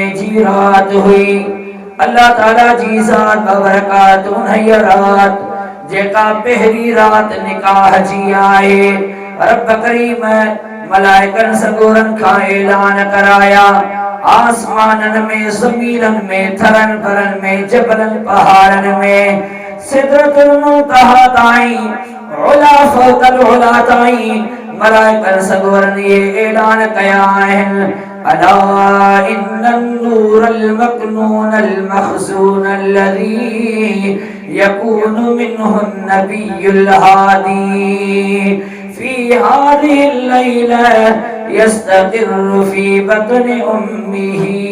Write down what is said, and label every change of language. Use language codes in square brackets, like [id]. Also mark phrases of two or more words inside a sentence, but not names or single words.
[sd] जी रात हुई अल्लाह ताला जी ज़ात बबरकात उन्ही रात जेका पहली रात निकाह जी आहे रब करीम मलाइकन सगोरन का ऐलान कराया आसमानन में ज़मीनन में थरन भरन में जबलन पहाड़न में सिदरतुल मुंतहा ताईं उला फौकल उला ताईं मलाइकन सगोरन ये ऐलान कया आहिनि [ar] ألا إن النور المكنون المخزون الذي يكون منه النبي الهادي في هذه الليلة يستقر في بطن أمه